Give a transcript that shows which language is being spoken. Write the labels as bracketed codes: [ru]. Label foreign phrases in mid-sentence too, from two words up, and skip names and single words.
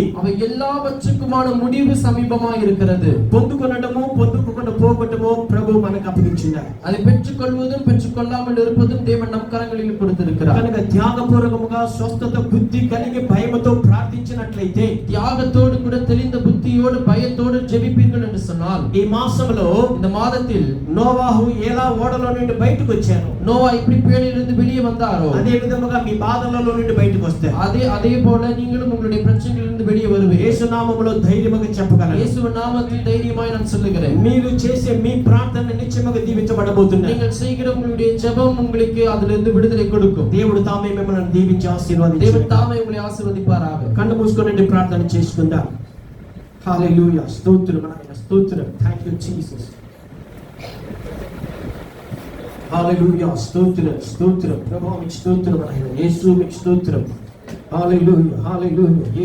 [ta] அவை எல்லாவற்றுக்குமான முடிவு சமீபமாக இருக்கிறது. [te] పొందుకొనడము పొందుకోకుండా పోగొట్టము ప్రభు మనకు అప్పగించారు. [ta] அதை பெற்றுக்கொள்வதும் பெற்றுக்கொள்ளாமல் இருப்பதும் தேவன் நம் கரங்களில் கொடுத்திருக்கிறார். [te] కనుక త్యాగపూర్వకముగా స్వస్థత బుద్ధి కలిగి భయముతో ప్రార్థించినట్లయితే, [ta] தியாகத்தோடு கூட தெளிந்த புத்தியோடு பயத்தோடு ஜெபிப்பீர்கள் என்று சொன்னால், [te] ఈ మాసంలో [ta] இந்த மாதத்தில் [te] నోవాహు ఎలా ఓడలో నుండి బయటకు వచ్చారు, [ta] நோவா எப்படி பேழையிலிருந்து வெளியே வந்தாரோ, [te] అదే విధముగా మీ బాధలలో నుండి బయటకు వస్తారు. [ta] அதே போல நீங்களும் உங்களுடைய பிரச்சனைகளிலிருந்து வெளியே வருவீர்கள். [te] యేసు నామములో ధైర్యముగా చెప్పగలను. [ta] இயேசுவின் நாமத்தில் தைரியமாய் நான் சொல்லுகிறேன், [te] మీరు చేసే మీ ప్రార్థన నిశ్చయముగా దీవించబడబోతున్నారు. [ta] நீங்கள் செய்கிற உங்களுடைய ஜெபம் உங்களுக்கு அதிலிருந்து விடுதலை கொடுக்கும். [te] దేవుడు తామే మిమ్మల్ని దీవించి ఆశీర్వదించును. [ta] தேவன் தாமே உங்களை ஆசீர்வதிப்பாராக. [te] కళ్ళు మూసుకొని ప్రార్థన చేసుకుందాం. హల్లెలూయా, స్తోత్రం నాయనా, స్తోత్రం. [en] Thank you Jesus. [te] హల్లెలూయా, స్తోత్రం స్తోత్రం. ప్రభువా మీకు స్తోత్రం నాయనా, యేసు మీకు స్తోత్రం. హల్లెలూయా హల్లెలూయా.